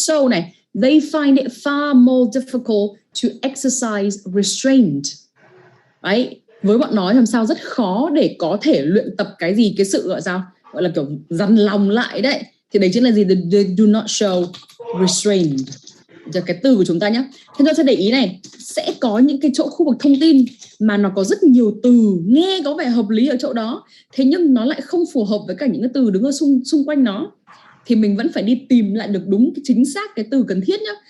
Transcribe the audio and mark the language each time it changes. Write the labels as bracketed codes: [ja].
[en] So này, they find it far more difficult to exercise restraint. Right? [vi] Với bọn nó làm sao rất khó để có thể luyện tập cái gì, cái sự gọi là kiểu dằn lòng lại đấy. Thì đấy chính là gì? [en] They do not show restraint. [vi] Giờ cái từ của chúng ta nhé. Thế chúng ta sẽ để ý này, sẽ có những cái chỗ khu vực thông tin mà nó có rất nhiều từ nghe có vẻ hợp lý ở chỗ đó, thế nhưng nó lại không phù hợp với cả những cái từ đứng ở xung quanh nó. Thì mình vẫn phải đi tìm lại được đúng chính xác cái từ cần thiết nhá.